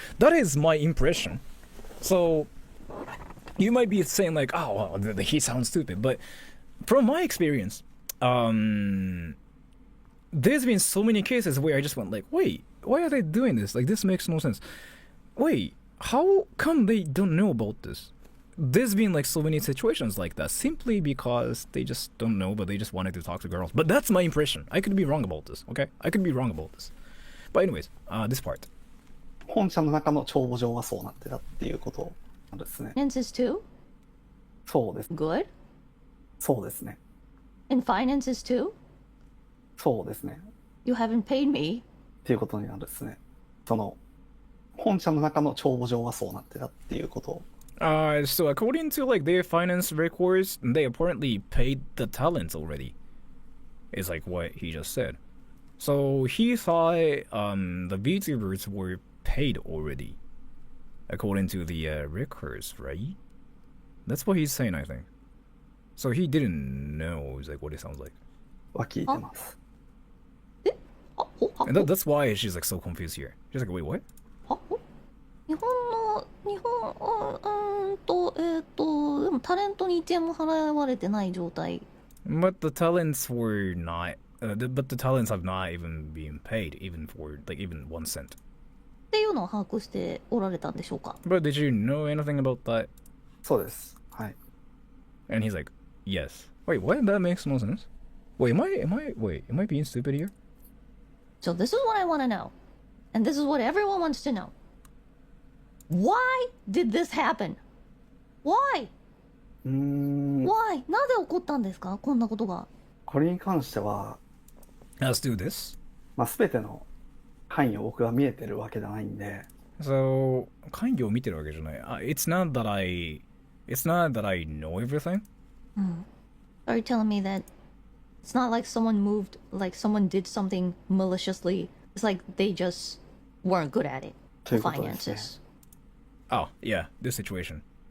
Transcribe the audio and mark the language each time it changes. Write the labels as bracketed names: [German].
[English] That is my impression. So you might be saying like, oh, well, he sounds stupid, but from my experience, there's been so many cases where I just went like, wait, why are they doing this? Like this makes no sense. Wait, how come they don't know about this? There's been like so many situations like that simply because they just don't know, but they just wanted to talk to girls. But that's my impression. I could be wrong about this, okay? I could be wrong about this. But anyways, this part. [Japanese] 本社の中の帳簿上はそうなってたっていうことなんですね。 [English] Finances too? [Japanese] そうです。 [English] Good? [Japanese] そうですね。 [English] In finances too? [Japanese] そうですね。 [English] You haven't paid me. [Japanese] っていうことになるんですね。その本社の中の帳簿上はそうなってたっていうこと。 [English] So according to like their finance records, they apparently paid the talents already. Is like what he just said. So he thought the VTubers were paid already, according to the records, right? That's what he's saying, I think. So he didn't know like what it sounds like, [Japanese] は聞いてます。 [English] and that's why she's like so confused here. She's like, wait, what? [Japanese] 日本でもタレントに1円も払われてない状態。 [English] But the talents were not. But the talents have not even been paid, even for like even 1 cent. [Japanese] っていうのを把握しておられたんでしょうか。 [English] But did you know anything about that? [Japanese] そうです。はい。 [English] And he's like, yes. Wait, what? That makes no sense. Wait, am I being stupid here? So this is what I want to know. And this is what everyone wants to know. Why did this happen? Why? Why? [Japanese] なぜ起こったんですかこんなことが。これに関しては、 [English] Let's do this. [Japanese] 全ての範囲を僕が見えてるわけじゃないんで。 So, 会議を見てるわけじゃない。 [English] It's not that I know everything. Are you telling me that it's not like someone moved, like someone did something maliciously? It's like they just weren't good at it. [Japanese] ということですね。 [English] Finances. Oh, yeah, this situation.